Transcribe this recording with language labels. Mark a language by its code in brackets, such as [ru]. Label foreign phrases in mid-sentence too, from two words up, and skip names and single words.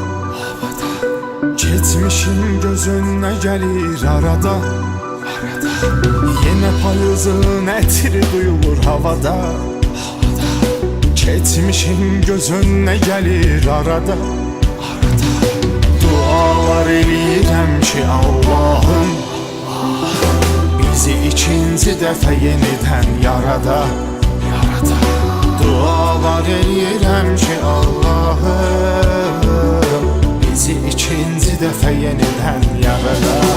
[tr] Geçmişin gözüne gelir arada. [az] Yine payızın ətri duyulur havada. [tr] Geçmişin gözüne gelir arada. [az] Dualar eləyirəm ki Allah'ım bizi ikinci dəfə yenidən yarada. Dualar eləyirəm ki Allah'ım bizi ikinci dəfə yenidən yarada.